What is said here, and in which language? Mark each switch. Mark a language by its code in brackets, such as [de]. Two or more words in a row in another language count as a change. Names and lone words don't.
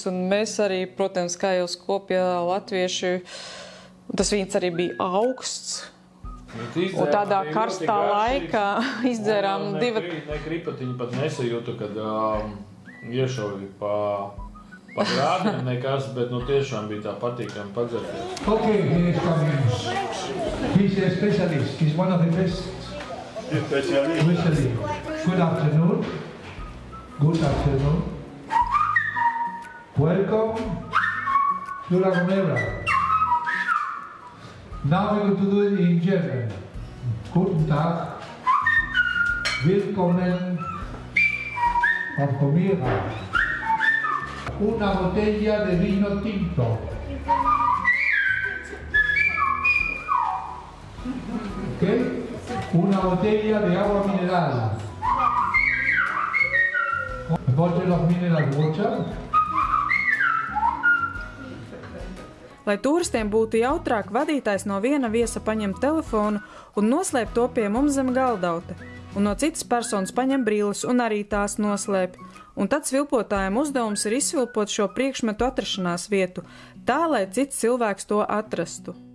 [lv] Un mēs arī, protams, kā jau skopja latvieši, tas vīns arī bija augsts. Un tādā karstā laikā izdzērām divu... Ne kripatiņu pat nesajūtu, kad iešauju pa grādiem nekas, bet tiešām bija tā patīkami padzerties. [en] Okay, he is coming. He's a specialist. He's one of the best. Specialist. Good afternoon. Good afternoon. Welcome to La Gomera. Now we're going to do it in German. [de] Guten Tag. Willkommen auf Gomera. [es] Una botella de vino tinto. ¿Ok? Una botella de agua mineral. [en] Bottle of mineral water. [lv] Lai turistiem būtu jautrāk, vadītājs no viena viesa paņem telefonu un noslēp to pie mums zem galdauta, un no citas personas paņem brilles un arī tās noslēp. Un tad svilpotājiem uzdevums ir izsvilpot šo priekšmetu atrašanās vietu, tā, lai cits cilvēks to atrastu.